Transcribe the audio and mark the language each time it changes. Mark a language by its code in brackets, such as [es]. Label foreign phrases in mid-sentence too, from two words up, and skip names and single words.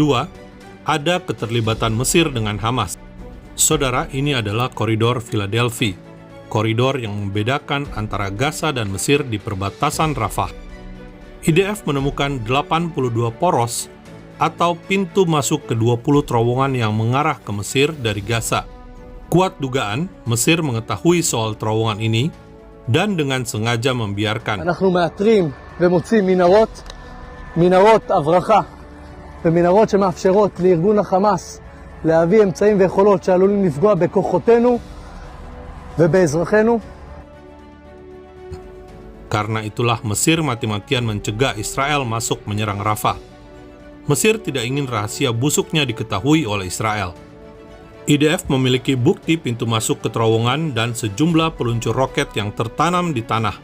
[id] Ada keterlibatan Mesir dengan Hamas. Saudara, ini adalah koridor Philadelphia, koridor yang membedakan antara Gaza dan Mesir di perbatasan Rafah. IDF menemukan 82 poros atau pintu masuk ke 20 terowongan yang mengarah ke Mesir dari Gaza. Kuat dugaan Mesir mengetahui soal terowongan ini dan dengan sengaja membiarkan. [he] אנחנו מאתרים ומוצאים מנהרות הברחה ומנהרות שמאפשרות לארגון החמאס להביא אמצעים ויכולות שעלולים לפגוע בכוחותינו ובאזרחינו. [id] Karena itulah Mesir mati-matian mencegah Israel masuk menyerang Rafah. Mesir tidak ingin rahasia busuknya diketahui oleh Israel. IDF memiliki bukti pintu masuk ke terowongan dan sejumlah peluncur roket yang tertanam di tanah.